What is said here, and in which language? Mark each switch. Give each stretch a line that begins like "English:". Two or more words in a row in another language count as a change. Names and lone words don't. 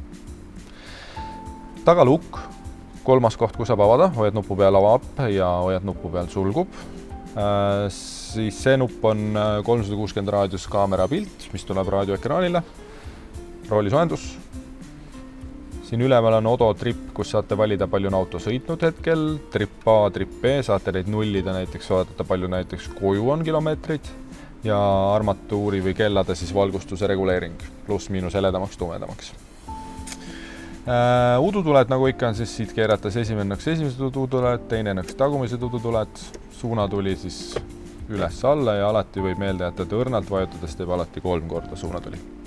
Estonian: Tagalukk, kolmas koht, kus saab avada, hoiad nupu peal avab ja hoiad nupu peal sulgub. Siis see nupp on 360 raadius kaamera pilt, mis tuleb raadioekraanile, roolisoojendus. Siin üleval on Odo trip, kus saate valida, palju on auto sõitnud hetkel, trip A, trip B, saate neid nullida näiteks, vaadata palju näiteks koju on kilomeetrid ja armatuuri või kellade siis valgustuse reguleering, pluss miinus heledamaks, tumedamaks. Udutuled, nagu ikka on siis siit keerates esimene nõks esimesed udutuled, teine nõks tagumised udutuled, suunatuli siis üles-alla ja alati võib meelde jätta, et õrnalt vajutades teeb alati 3 korda suunatuli.